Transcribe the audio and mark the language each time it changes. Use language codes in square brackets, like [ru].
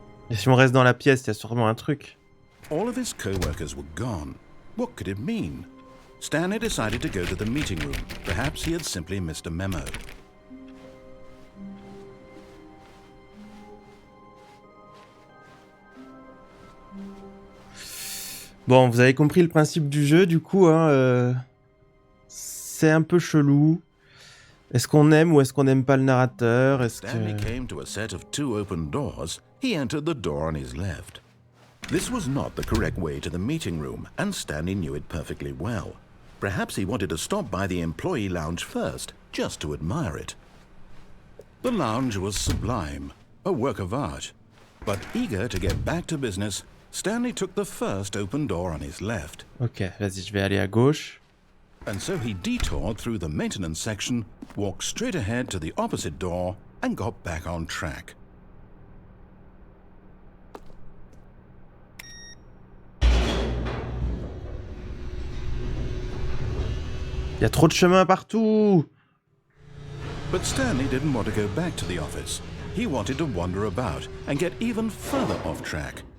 [fr] Et si on reste dans la pièce, il y a sûrement un truc. [en] All of his co-workers were gone. What could it mean? Stanley decided to go to the meeting room. Perhaps he had simply missed a memo. [fr] Bon, vous avez compris le principe du jeu, du coup, hein, c'est un peu chelou. Est-ce qu'on aime ou est-ce qu'on n'aime pas le narrateur? Est-ce [en] Stanley [fr] que... [en] came to a set of 2 open doors. He entered the door on his left. This was not the correct way to the meeting room, and Stanley knew it perfectly well. Perhaps he wanted to stop by the employee lounge first, just to admire it. The lounge was sublime, a work of art. But eager to get back to business, Stanley took the first open door on his left. [fr] Ok, vas-y, je vais aller à gauche. [en] And so he detoured through the maintenance section, walked straight ahead to the opposite door, and got back on track. [fr] Il y a trop de chemin partout. [en] But Stanley didn't want to go back to the office. He wanted to wander about and get even further off track.